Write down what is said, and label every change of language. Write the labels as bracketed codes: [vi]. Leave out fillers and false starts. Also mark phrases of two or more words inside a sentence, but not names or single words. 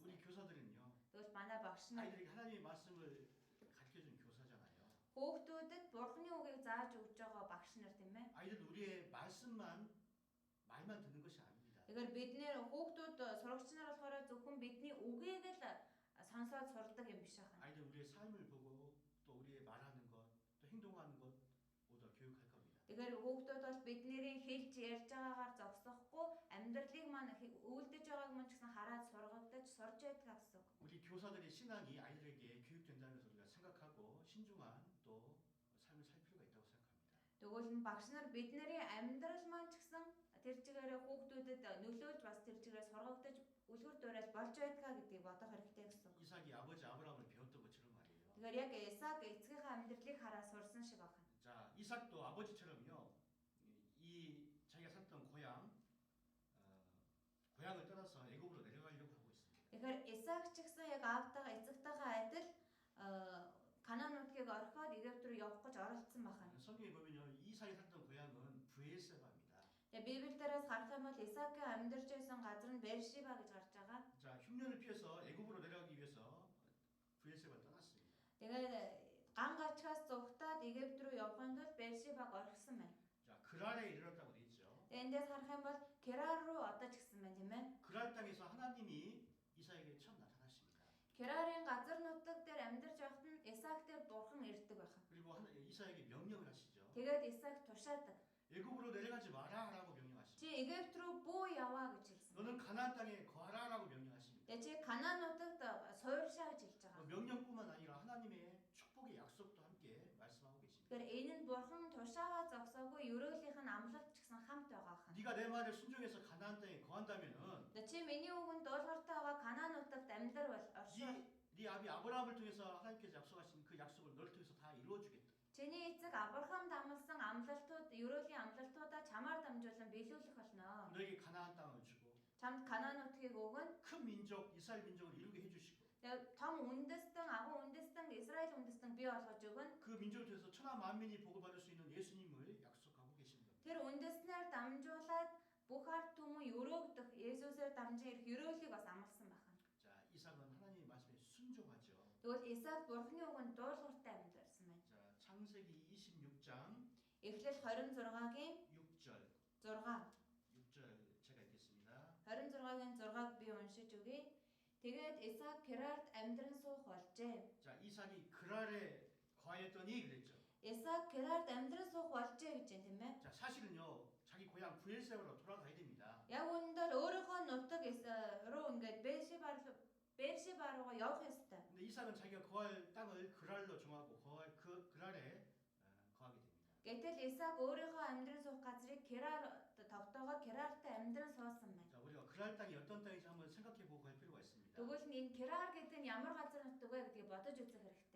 [ko] 우리 [mn] гэсэн. [ko] 교사들은요 [mn] Тэгвэл манай багш нар [ko] 아이들에게 하나님의 말씀을 가르쳐준 교사잖아요. [mn] хүүхдүүдэд Бурхны үгийг зааж өгж байгаа багш нар тийм ээ. [ko] 아이들 우리의 말만 듣는 것이 아닙니다. [mn] Тэгэхээр бид нэр хүүхдүүд сурагч нар болохоор зөвхөн бидний үгийг л сонсоод сурдаг юм биш ахна. [ko] 아이들 우리의 삶을 보고 또 우리의 말하는 것, 또 행동하는 것 모두 교육할 겁니다. [mn] Тэгэхээр хүүхдүүд бол бидний хэлж ярьж байгаагаар зогсохгүй амьдралыг маань үйлдэж байгааг маань ч гэсэн хараад сургагдаж сурж байдаг гэсэн. [ko] 우리 교사들의 신앙이 아이들에게 교육된다는 것을 우리가 생각하고 신중한 또 삶을 살 필요가 있다고 생각합니다. [mn] Тэгвэл багш нар бидний амьдрал маань ч гэсэн тэр чигээрээ хүүхдүүдэд нөлөөлж бас тэр чигээрээ сургагдаж үлгэр дуурайл болж байдгаа гэдгийг бодох хэрэгтэй гэсэн. [ko] 이삭이 아버지 아브라함을 배웠던 것처럼 말이에요. [mn] Тэгэхээр яг Исаак эцгийнхээ амьдралыг хараа сурсан шиг байна. [ko] 자, 이삭도 아버지처럼요. 이 자기가 살던 고향을 떠나서 애굽으로 내려가려고 하고 있습니다. [mn] Тэгэхээр Исаак ч гэсэн яг аавтайгаа эцэгтэйгээ адил Канаан нутгийг орхиод Египт рүү явах гэж оролцсон байна. [ko] 성경에 보면요. 이삭이 살던 고향은 브에세바입니다. [mn] Тэгээ Библиэлдээс харах юм бол Исаакийн амьдарч байсан газар нь Бершиба гэж гарч байгаа. [ko] 자, 흉년을 피해서 애굽으로 내려가기 위해서 브에세바를 떠났습니다. [mn] Тэгээд ган гачгаас зугтаад Египт рүү явахын тулд Бершибаг орхисон байна. [ko] 자, 그랄에 이르렀다고 돼 있죠. [mn] Эндээс харах юм бол Герар руу одож гисэн байна тийм ээ. [ko] 그랄 땅에서 하나님이 이삭에게 처음 나타나십니다. [mn] Герарын газар нутаг дээр амьдарч байхад нь Исаак дээр бурхан ирдэг байна. [ko] 그리고 이삭에게 명령을 하시죠. [mn] Тэгээд Исаак тушаадаг. [ko] 애굽으로 내려가지 마라라고 명령하십니다. [mn] Чи Египт рүү бүү яваа гэж хэлсэн. [ko] 너는 가나안 땅에 거하라라고 명령하십니다. [mn] Тэгээ чи Канаан нутагт сууршаа гэж хэлж байгаа. [ko] 명령뿐만 아니라 하나님의 축복의 약속도 함께 말씀하고 계십니다. [mn] Тэгэхээр энэ нь бурхан тушаага зогсоогүй ерөөлийнх нь амлалт ч гэсэн хамт байгаа хаа. [ko] 네가 내 말을 순종해서 가나안 땅에 거한다면은 [mn] Тэгээ чи миний үгэнд дуулууртай байгаа Канаан нутагт амьдрал оршоо. [ko] 네 아비 아브라함을 통해서 하나님께서 약속하신 그 약속을 너를 통해서 다 이루어주겠다. [mn] Чиний эцэг Авраам дамлсан амлалтууд, ерөөлийн амлалтуудаа чамаар дамжуулан биелүүлэх болно. [ko] 너에게 가나안 땅을 주고 [mn] Чамд Канаан нутгийг өгөн. [ko] 큰 민족 이스라엘 민족을 이루게 해주시고 [mn] Тэгээ том үндэстэн, агуу үндэстэн, Израиль үндэстэн бий болгож өгөн. [ko] 그 민족을 통해서 천하 만민이 복을 받을 수 있는 예수님을 약속하고 계십니다. [mn] Тэр үндэстнээр дамжуулаад бүх ард түмэн өрөөгдөх Есүсээр дамжин ирэх ерөөлийг бас амласан байна. [ko] 자, 이삭은 하나님의 말씀에 [mn] Тэгвэл Исаак Бурхны үгэнд дуулууртай амьдарсан байна. [ko] 자, 창세기 26장 [mn] Эхлэл 26-гийн [ko] 6절. [mn] 6. [ko] 6절 제가 읽겠습니다. [mn] 26-гийн 6-г би уншиж өгье. Тэгээд Исаак Герарт амьдран суух болжээ. [ko] 자, 이삭이 그랄에 거하였더니 그랬죠. [mn] Исаак Герарт амьдран суух болжээ гэж юм тийм ээ. [ko] 자, 사실은요. 자기 고향 브엘세바로 돌아가야 됩니다. [mn] Яг үүндээ өөрийнхөө нутаг руу ингээд Бершеба руу явах ёстой. [ko] 근데 이삭은 자기가 거할 땅을 그랄로 정하고 거할 그 그랄에 거하게 됩니다. [mn] Гэтэл Исаак өөрийнхөө амьдран суух газрыг Герар тогтоогоо Герартай амьдран суусан байна. [ko] 자, 우리가 그랄 땅이 어떤 땅인지 한번 생각해 보고 갈 필요가 있습니다. [mn] Тэгвэл энэ Герар гэдэг нь ямар газар нутаг вэ гэдгийг бодож үзэх хэрэгтэй.